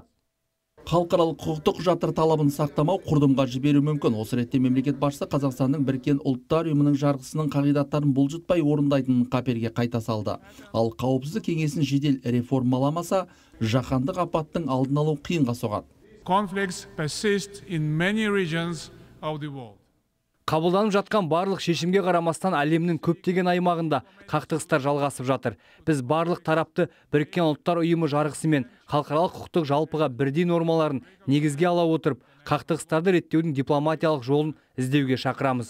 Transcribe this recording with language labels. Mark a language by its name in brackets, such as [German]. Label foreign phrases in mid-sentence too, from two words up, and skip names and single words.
[Kazakh] Халықаралық құқықтық құжаттар талабын сақтамау құрдымға жіберу мүмкін. Осы ретте мемлекет басшысы Қазақстанның Біріккен ұлттар ұйымының жарғысының қағидаттарын бұлжытпай орындайтынын қаперге қайта салды. Ал қауіпсіздік кеңесін жедел реформаламаса, жаһандық апаттың алдын алу қиынға соғады. [English] Conflicts persist in many regions of the world. [Kazakh] Қабылданып жатқан барлық шешімге қарамастан әлемнің көптеген аймағында қақтығыстар жалғасып жатыр. Біз барлық тарапты Біріккен ұлттар ұйымы жарғысы мен халықаралық құқықтық жалпыға бірдей нормаларын негізге ала отырып, қақтығыстарды реттеудің дипломатиялық жолын іздеуге шақырамыз.